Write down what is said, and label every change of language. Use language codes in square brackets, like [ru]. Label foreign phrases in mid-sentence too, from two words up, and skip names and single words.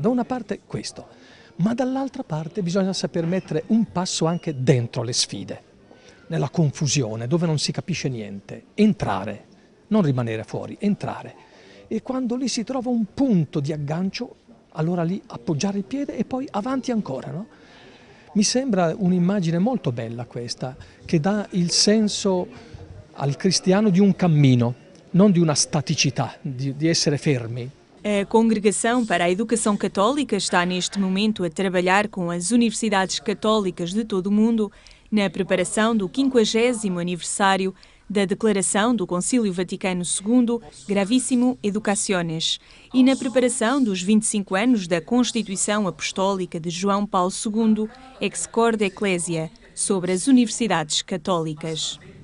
[it] Da una parte questo, ma dall'altra parte bisogna saper mettere un passo anche dentro le sfide, nella confusione, dove non si capisce niente, entrare, non rimanere fuori, entrare. E quando lì si trova un punto di aggancio, allora lì appoggiare il piede e poi avanti ancora, no? Mi sembra un'immagine molto bella questa, che dà il senso al cristiano di un cammino, [pt] não de uma [it] staticità, de essere fermi. [pt] A Congregação para a Educação Católica está neste momento a trabalhar com as universidades católicas de todo o mundo na preparação do 50º aniversário da Declaração do Concílio Vaticano II Gravissimo Educationes e na preparação dos 25 anos da Constituição Apostólica de João Paulo II, Ex Corde Ecclesia, sobre as universidades católicas.